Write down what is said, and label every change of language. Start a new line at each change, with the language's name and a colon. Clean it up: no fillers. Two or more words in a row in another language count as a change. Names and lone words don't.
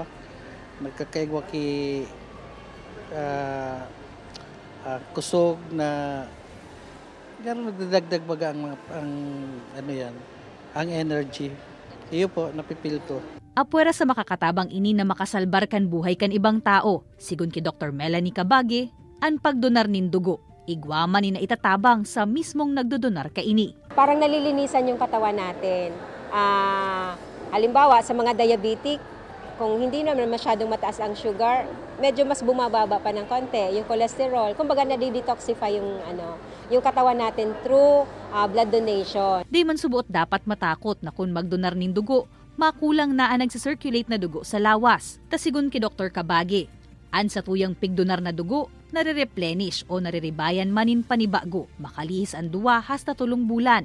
Bikol: Nagkakaigwa ki kusog na gano'n nagdadagdag baga ang energy. Iyo po, napipil ko. Apwera sa makakatabang ini na makasalbar kan buhay kan ibang tao, sigun ki Dr. Melanie Cabage, ang pagdonar nin dugo. Igwaman ni na itatabang sa mismong nagdodonar ka ini.
Filipino: Parang nalilinisan yung katawan natin. Halimbawa, sa mga diabetic, kung hindi naman masyadong mataas ang sugar, medyo mas bumababa pa ng konti yung cholesterol. Kumbaga na-detoxify yung katawan natin
English: through blood donation.
Bikol: Di man subuot dapat matakot na kung magdonar nin dugo, makulang na ang nagsisirculate na dugo sa lawas. Tasigun ki Dr. Cabage, an sa tuyang pigdonar na dugo, nare-replenish o nariribayan manin panibago, makalihis ang 2 hasta 3 bulan.